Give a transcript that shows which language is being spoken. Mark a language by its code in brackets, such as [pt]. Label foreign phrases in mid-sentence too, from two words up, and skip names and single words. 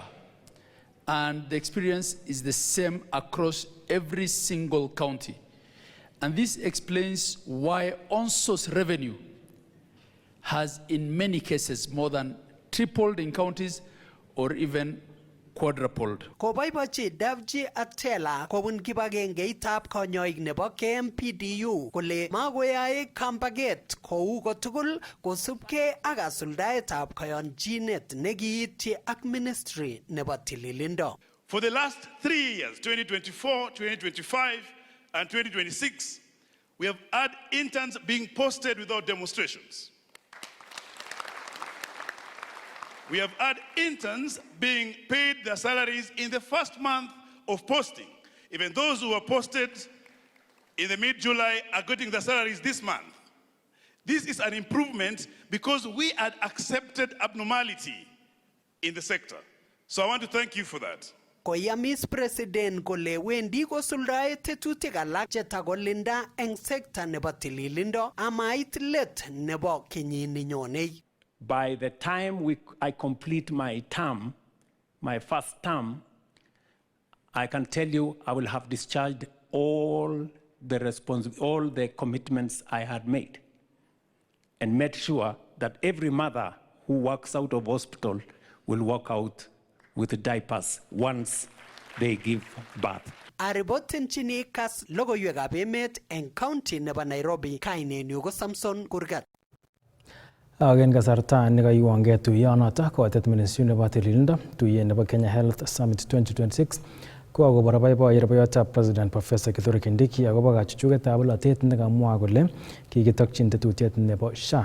[en] And the experience is the same across every single county. And this explains why on-source revenue has in many cases more than tripled in counties or even quadrupled. [kln] Koboibochi Davji Atela kobun kibagengeitab konyoik nebo KMPDU kole makoyae kampaget kou kotugul kosubke ak asuldaetab kayonjinet nekiityi ak ministry nebo tililindo. [en] For the last 3 years, 2024, 2025, and 2026, we have had interns being posted without demonstrations. We have had interns being paid their salaries in the first month of posting. Even those who were posted in the mid-July are getting their salaries this month. This is an improvement because we had accepted abnormality in the sector. So I want to thank you for that. [kln] Koyamis President kole wendi kosuldae tetutik alak chetakolinda eng sekta nebo tililindo amait let nebo kenyini nyonei. [en] By the time I complete my term, my first term, I can tell you I will have discharged all the commitments I had made and made sure that every mother who walks out of hospital will walk out with diapers once they give birth. [kln] Aribotenchini Kass logoiwekab emet eng county nebo Nairobi, kainenyu ko Samson Kurgat. En kasarta nekaiwangei tuyonoto kotet ministry nebo tililindo tuyet nebo Kenya Health Summit 2026 ko akobo boiboiyetab President Professor Kithure Kindiki akobo kachuchuketab bolotet nekamwa kole kikitokyin tetutiet nebo SHA.